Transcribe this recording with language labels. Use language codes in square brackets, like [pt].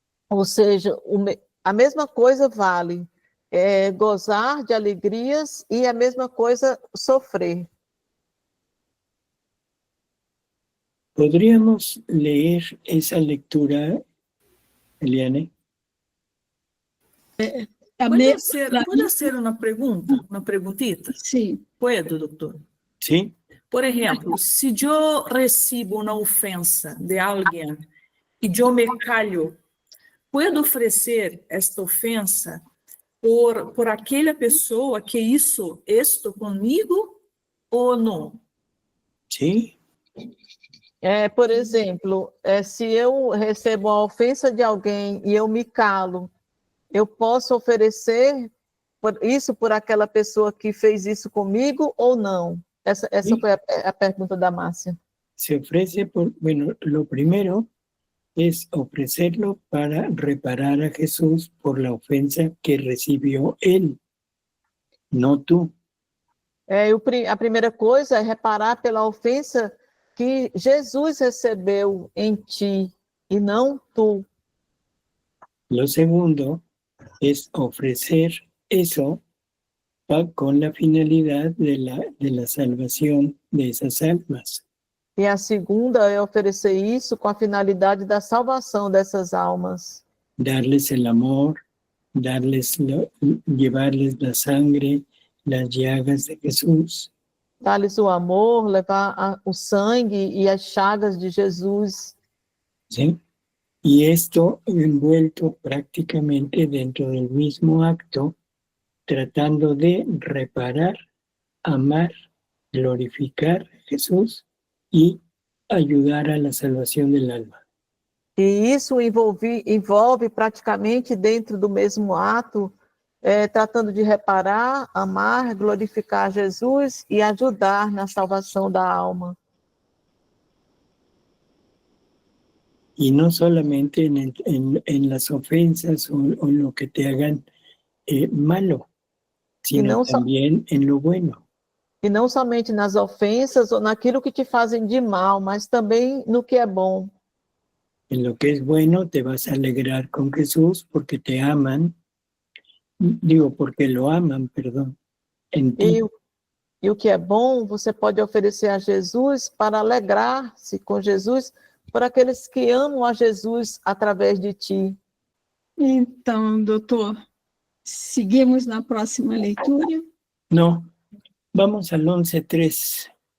[pt] Ou seja, a mesma coisa vale gozar de alegrias e a mesma coisa sofrer. [es] ¿Podríamos leer esa lectura, Eliane? [pt] Pode ser uma pergunta, uma perguntita? Sim. [es] Puedo, doutor? Sí. [pt] Por exemplo, se eu recebo uma ofensa de alguém e eu me calho, [es] puedo [pt] oferecer esta ofensa por aquela pessoa que [es] hizo [pt] isto comigo ou não? [es] Sí. [pt] Por exemplo, se eu recebo a ofensa de alguém e eu me calo, eu posso oferecer isso por aquela pessoa que fez isso comigo ou não? Essa foi a pergunta da Márcia. [es] Se ofrece bueno, lo primero es ofrecerlo para reparar a Jesús por la ofensa que recibió él, no tú. [pt] A primeira coisa é reparar pela ofensa que Jesus recebeu em ti e não tu. [es] Lo segundo es ofrecer eso con la finalidad de la salvación de esas almas. [pt] E a segunda é oferecer isso com a finalidade da salvação dessas almas. [es] Darles el amor, llevarles la sangre, las llagas de Jesús. [pt] Dar-lhes o amor, levar o sangue e as chagas de Jesus. [es] ¿Sí? Y esto envuelto prácticamente dentro del mismo acto, tratando de reparar, amar, glorificar a Jesús y ayudar a la salvación del alma. [pt] E isso envolve praticamente dentro do mesmo ato, tratando de reparar, amar, glorificar Jesus e ajudar na salvação da alma. [es] Y no solamente en las ofensas o lo que te hagan malo, sino también en lo bueno. [pt] E não somente nas ofensas ou naquilo que te fazem de mal, mas também no que é bom. [es] En lo que es bueno te vas a alegrar con Jesús porque te aman, porque lo aman, perdón, en ti. [pt] E o que é bom, você pode oferecer a Jesus para alegrar-se com Jesus por aqueles que amam a Jesus através de ti. Então, doutor, seguimos na próxima leitura? [es] No, vamos al 11.3.